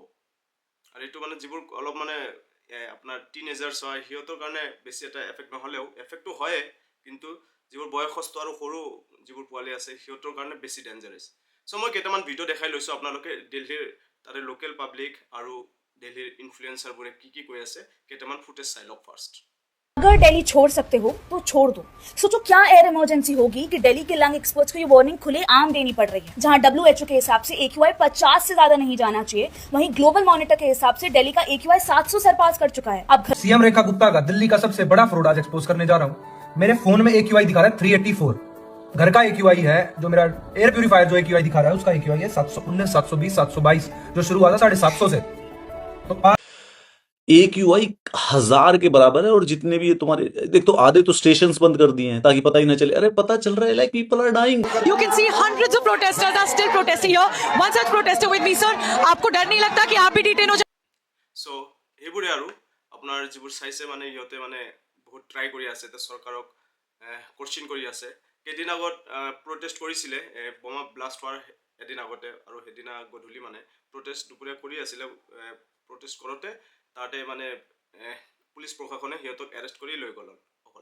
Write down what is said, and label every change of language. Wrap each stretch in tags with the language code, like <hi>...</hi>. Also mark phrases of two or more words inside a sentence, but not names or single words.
<as>আৰু এইটো মানে যিবোৰ অলপ মানে আপোনাৰ টিনেজাৰ্ছ হয় সিহঁতৰ কাৰণে বেছি এটা এফেক্ট নহ'লেও এফেক্টটো হয়ে, কিন্তু যিবোৰ বয়সস্থ আৰু সৰু যিবোৰ পোৱালি আছে সিহঁতৰ কাৰণে বেছি ডেঞ্জাৰাছ। চ' মই কেইটামান ভিডিঅ' দেখাই লৈছোঁ আপোনালোকে, দিল্লীৰ তাতে</as> <en>local public</en> <as>আৰু দিল্লীৰ ইনফ্লুৱেঞ্চাৰবোৰে কি কৈ আছে, কেইটামান ফুটেজ চাই লওক ফাৰ্ষ্ট।</as> <hi>अगर दिल्ली छोड़ सकते हो तो छोड़ दो। सोचो क्या</hi> <en>air emergency</en> <hi>होगी कि दिल्ली के</hi> <en>lung experts</en> <hi>को ये वार्निंग खुलेआम देनी पड़ रही है। जहां WHO के हिसाब से AQI 50 से ज्यादा नहीं जाना चाहिए, वहीं</hi> <en>global monitor</en> <hi>के हिसाब से दिल्ली का AQI 700 सरपास कर चुका है। अब सीएम रेखा गुप्ता का दिल्ली का सबसे बड़ा फ्रॉड आज एक्सपोज करने जा रहा हूं। मेरे फोन में AQI दिखा रहा है 384, घर का AQI है, जो मेरा</hi> <en>air purifier</en> <hi>जो AQI दिखा रहा है उसका AQI है 719, 720, 722, जो शुरू हुआ था 750 से। तो AQI 1000 के बराबर है। और जितने भी तुम्हारे देख, तो आधे तो स्टेशंस बंद कर दिए हैं ताकि पता ही ना चले। अरे पता चल रहा है,</hi> <en>like people are dying. You can see hundreds of protesters are still protesting here. One such protester with me, sir.</en> <hi>आपको डर नहीं लगता कि आप भी डिटेन हो जाए?</hi> <as>চ' সেইবোৰে আৰু আপোনাৰ যিবোৰ চাইছে মানে সিহঁতে মানে বহুত ট্ৰাই কৰি আছে, এতিয়া চৰকাৰক কোৱেশ্চন কৰি আছে। কেইদিন আগত প্ৰটেষ্ট কৰিছিলে বোমা ব্লাষ্ট হোৱাৰ এদিন আগতে, আৰু সেইদিনা গধূলি মানে প্ৰটেষ্ট দুপৰীয়া কৰি আছিলে। প্ৰটেষ্ট কৰোঁতে তাতে মানে পুলিচ প্ৰশাসনে সিহঁতক এৰেষ্ট কৰি লৈ গ'ল অকল।</as>